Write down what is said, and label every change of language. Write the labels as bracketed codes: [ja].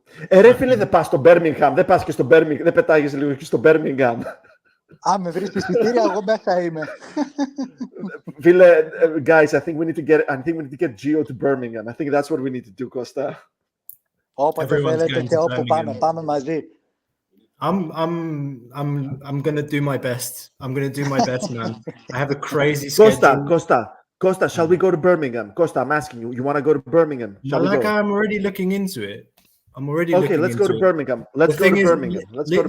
[el] Ρε φίλε, δεν πας στο Birmingham. Δεν πας και στο Birmingham. Δεν πετάγεις λίγο και στο Birmingham. Με βρεις εισιτήρια, εγώ μέσα είμαι. [en] Φίλε, guys, I think we need to get Gio to Birmingham. I think that's what we need to do, Costa. [el] Όποτε θέλετε και όπου πάμε μαζί. [en] I'm gonna do my best. I'm gonna do my best, man. I have a crazy schedule. Costa, Costa, shall we go to Birmingham? Costa, I'm asking you. You want to go to Birmingham? Shall we go? I'm already looking into it. Okay, let's go to Birmingham. Let's The go to thing is, Birmingham. Let's go to